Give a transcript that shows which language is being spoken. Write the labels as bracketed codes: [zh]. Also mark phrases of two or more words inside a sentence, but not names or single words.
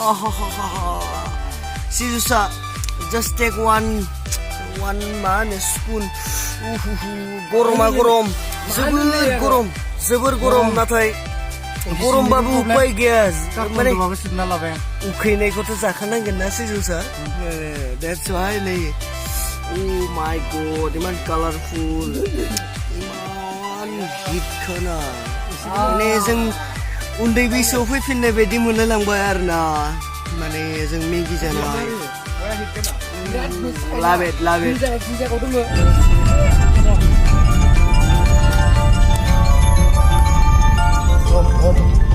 [brx] Sijusa [en] just take one man spoon [brx] गरमा गरम जोबोर गरम नाथाय गरमबाबो उपाय गैया माने माबा सिबना लाबाय उखैनायखौथ' जाखानांगोन ना सिजौसा [en] that's why [brx] नै [en] oh my god [brx] इमान कालारफुल इमान हिटखोना माने जों उन्दै बैसोआव फैफिननाय बायदि मोनलायलांबाय आरोना माने जों मेगि जानाय [en] love it